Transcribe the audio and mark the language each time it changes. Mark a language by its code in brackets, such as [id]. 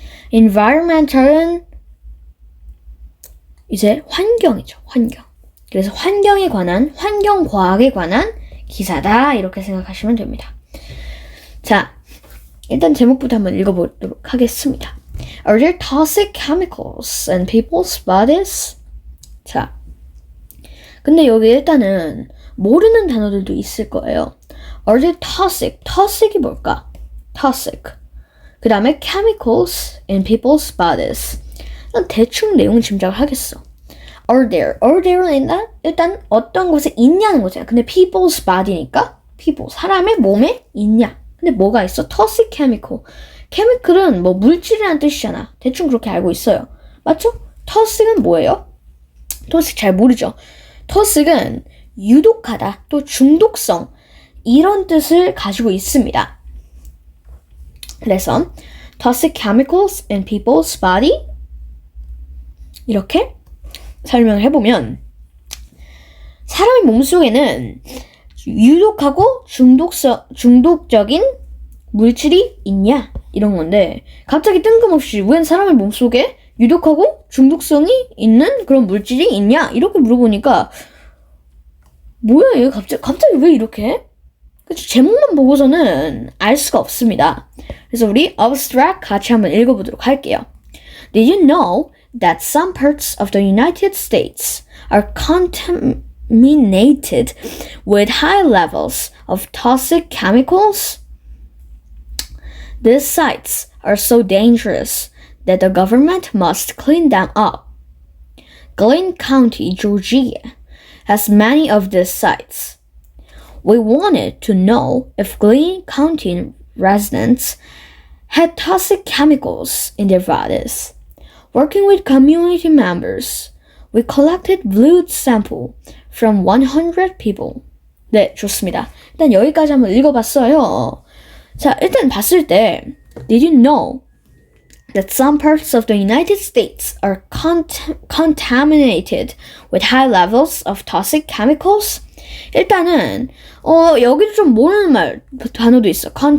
[ko] environmental은 이제 환경이죠. 환경. 그래서 환경에 관한, 환경과학에 관한 기사다 이렇게 생각하시면 됩니다. 자, 일단 제목부터 한번 읽어보도록 하겠습니다. [en] Are there toxic chemicals in people's bodies? [ko] 자, 근데 여기 일단은 모르는 단어들도 있을 거예요. [en] Are there toxic? toxic이 [ko] 뭘까? [en] toxic. [ko] 그 다음에 [en] chemicals in people's bodies. [ko] 대충 내용 짐작을 하겠어. [en] Are there [ko] 는 일단 어떤 곳에 있냐는 거잖아. 근데 people's body니까 people, 사람의 몸에 있냐. 근데 뭐가 있어? toxic chemical. chemical은 뭐 물질이라는 뜻이잖아. 대충 그렇게 알고 있어요. 맞죠? toxic은 뭐예요? toxic 잘 모르죠? toxic은 유독하다, 또 중독성 이런 뜻을 가지고 있습니다. 그래서 [en] toxic chemicals in people's body [ko] 이렇게 설명을 해보면 사람의 몸속에는 유독하고 중독적인 물질이 있냐 이런 건데 갑자기 뜬금없이 웬 사람의 몸속에 유독하고 중독성이 있는 그런 물질이 있냐 이렇게 물어보니까 뭐야 얘 갑자기 왜 이렇게 해? 그치, 제목만 보고서는 알 수가 없습니다. 그래서 우리 abstract 같이 한번 읽어보도록 할게요. [en] Did you know that some parts of the United States are contaminated with high levels of toxic chemicals? These sites are so dangerous that the government must clean them up. Glynn County, Georgia, has many of these sites. We wanted to know if Glynn County residents had toxic chemicals in their bodies. Working with community members, we collected blood sample from 100 people. [ko] 네, 좋습니다. 일단 여기까지 한번 읽어봤어요. 자, 일단 봤을 때 [en] Did you know that some parts of the United States are contaminated with high levels of toxic chemicals? [ko] 일단은 여기도 좀 모르는 단어도 있어.